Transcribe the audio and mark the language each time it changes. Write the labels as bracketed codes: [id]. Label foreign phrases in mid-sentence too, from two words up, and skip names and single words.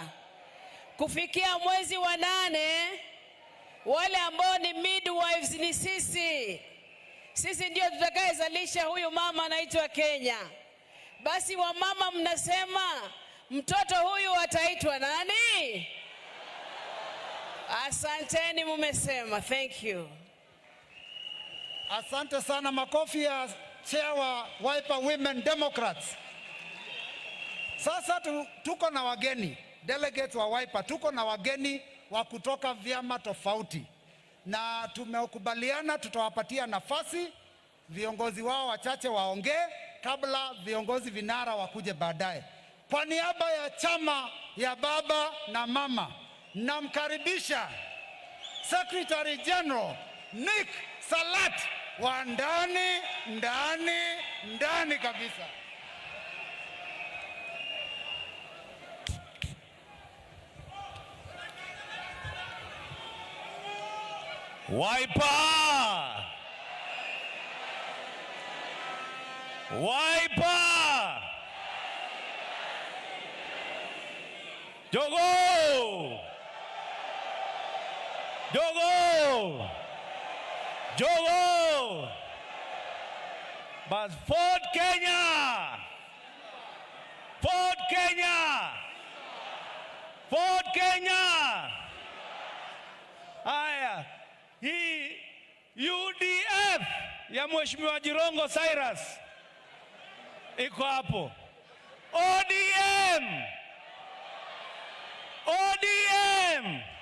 [sw] Kufikia mwezi wa 8, wale ambao ni midwives ni sisi. Sisi ndio tutakayezalisha huyu mama anaitwa Kenya. Basi wamama mnasema Mtoto huyu ataitwa nani? Asanteni, mumesema. [en] Thank you. [sw] Asante sana. Makofi ya chair wa Wiper Women Democrats. Sasa tuko na wageni delegates wa Wiper, tuko na wageni wa kutoka vyama tofauti, na tumekubaliana tutawapatia nafasi viongozi wao wachache waongee kabla viongozi vinara wakuje baadaye. Kwa niaba ya chama ya baba na mama, namkaribisha [en] Secretary General [sw] Nick Salat wa ndani kabisa. Wiper! Wiper! Jogo! Jogo! Jogo! Bas Ford Kenya! Ford Kenya! Ford Kenya! Haya, hii UDF ya Mheshimiwa Jirongo Cyrus iko hapo. ODM! ODM!